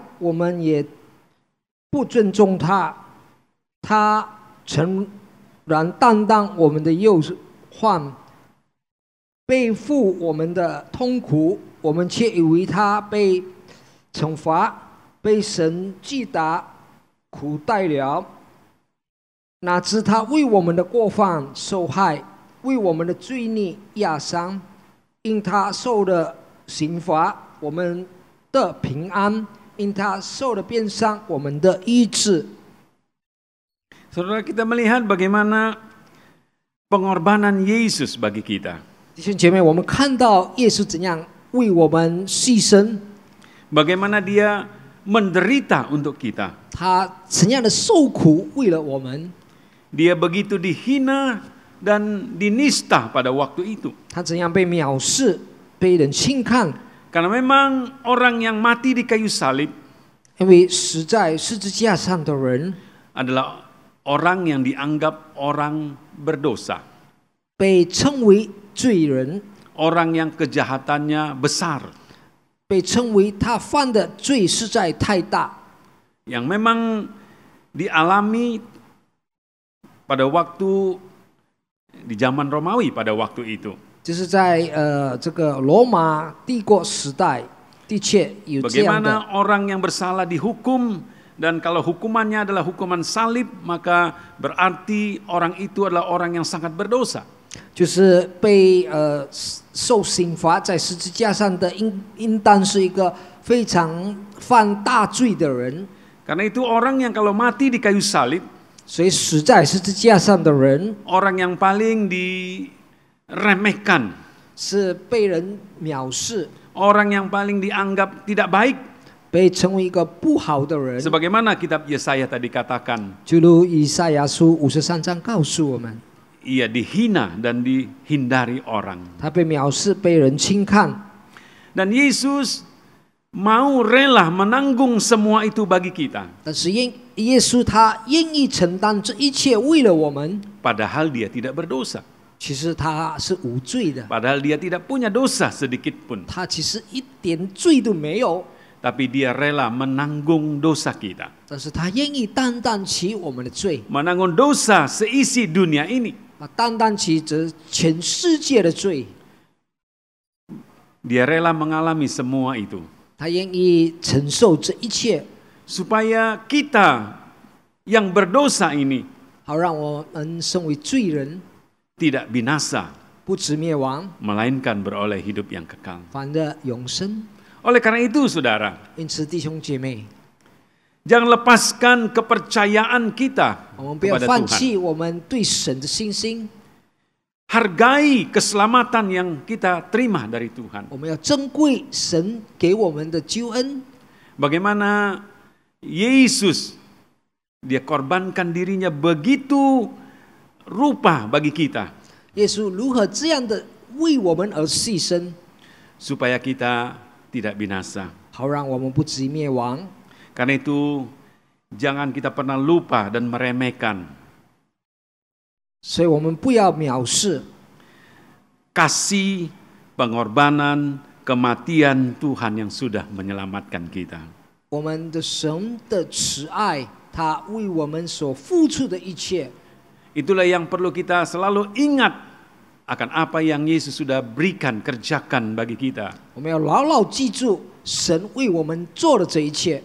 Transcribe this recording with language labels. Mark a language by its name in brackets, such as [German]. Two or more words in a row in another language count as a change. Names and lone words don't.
[Chinese] 我们也不尊重他，他诚然担当我们的忧患，背负我们的痛苦，我们却以为他被惩罚，被神击打苦待了。哪知他为我们的过犯受害，为我们的罪孽压伤。因他受了刑罚，我们的平安；因他受了鞭伤，我们的医治。 [Indonesian] Saudara, kita melihat bagaimana pengorbanan Yesus bagi kita. [Chinese] 弟兄姐妹，我们看到耶稣怎样为我们牺牲， [Indonesian] Bagaimana dia menderita untuk kita. [Chinese] 他怎样的受苦为了我们， [Indonesian] Dia begitu dihina dan dinista pada waktu itu. [Chinese] 他怎样被藐视、被人轻看， [Indonesian] Karena memang orang yang mati di kayu salib [Chinese] 因为死在十字架上的人 [Indonesian] adalah orang yang dianggap orang berdosa. [Chinese] 被称为罪人， [Indonesian] Orang yang kejahatannya besar. [Chinese] 被称为他犯的罪实在太大， [Indonesian] Yang memang dialami pada waktu di zaman Romawi pada waktu itu. [Chinese] 就是在这个罗马帝国时代，的确有这样的。 [Indonesian] Bagaimana orang yang bersalah dihukum, dan kalau hukumannya adalah hukuman salib, maka berarti orang itu adalah orang yang sangat berdosa. [Chinese] 就是被受刑罚在十字架上的应当是一个非常犯大罪的人， [Indonesian] Karena itu orang yang kalau mati di kayu salib, [Chinese] 所以死在十字架上的人 [Indonesian] orang yang paling diremehkan, [Chinese] 是被人藐视， [Indonesian] orang yang paling dianggap tidak baik. [Chinese] 被称为一个不好的人。 [Indonesian] Sebagaimana kitab Yesaya tadi katakan, [Chinese] 就如以赛亚书53章告诉我们， [Indonesian] ia dihina dan dihindari orang. [Chinese] 他被藐视，被人轻看， [Indonesian] Dan Yesus mau rela menanggung semua itu bagi kita. [Chinese] 但是耶稣他愿意承担这一切，为了我们。 [Indonesian] Padahal dia tidak berdosa. [Chinese] 其实他是无罪的， [Indonesian] Padahal dia tidak punya dosa sedikit pun. [Chinese] 他其实一点罪都没有， [Indonesian] Tapi dia rela menanggung dosa kita. [Chinese] 但是他愿意担当起我们的罪， [Indonesian] Menanggung dosa seisi dunia ini. [Chinese] 担当起这全世界的罪， [Indonesian] Dia rela mengalami semua itu. [Chinese] 他愿意承受这一切， [Indonesian] Supaya kita yang berdosa ini [Chinese] 好让我们身为罪人， [Indonesian] tidak binasa, [Chinese] 不至灭亡， [Indonesian] melainkan beroleh hidup yang kekal. [Chinese] 反的永生。 [Indonesian] Oleh karena itu, saudara, [Chinese] 因此，弟兄姐妹， [Indonesian] Jangan lepaskan kepercayaan kita [Chinese] 我们不要 [Indonesian] kepada [Chinese] 放 [Indonesian] Tuhan. [Chinese] 弃我们对神的信心， [Indonesian] Hargai keselamatan yang kita terima dari Tuhan. [Chinese] 我们要珍贵神给我们的救恩。 [Indonesian] Bagaimana Yesus dia korbankan dirinya begitu rupa bagi kita [Chinese] 耶稣如何这样的为我们而牺牲， [Indonesian] supaya kita tidak binasa. [Chinese] 好让我们不至于灭亡。 [Indonesian] Karena itu jangan kita pernah lupa dan meremehkan [Chinese] 所以我们不要藐视 [Indonesian] kasih, pengorbanan, kematian Tuhan yang sudah menyelamatkan kita. [Chinese] 我们的神的慈爱，他为我们所付出的一切。 [Indonesian] Itulah yang perlu kita selalu ingat akan apa yang Yesus sudah berikan, kerjakan bagi kita. [Chinese] 我们要牢牢记住神为我们做的这一切。